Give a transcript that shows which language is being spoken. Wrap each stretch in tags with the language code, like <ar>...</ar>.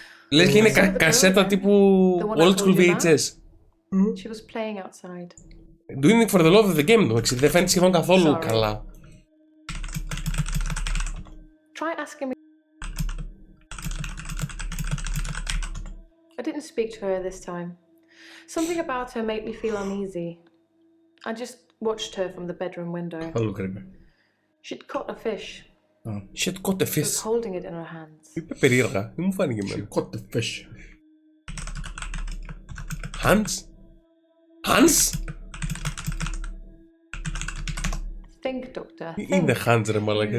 <el>Λες και είναι κασέτα τύπου old school VHS.</el> <en>She was playing outside. Doing it for the love of the game,</en> <el>δεν φαίνεται σχεδόν καθόλου καλά.</el> <en>Try asking me. I didn't speak to her this time. Something about her made me feel uneasy. I just watched her from the bedroom window. She'd caught a fish. She'd caught a fish. She was holding it in her hands.</en> <el>Είπε περίεργα, δεν μου φάνηκε εμένα.</el> <en>She'd caught the fish. Hans? Hans? Think, Doctor.</en> <el>Είναι Hans ρε μαλάκα.</el>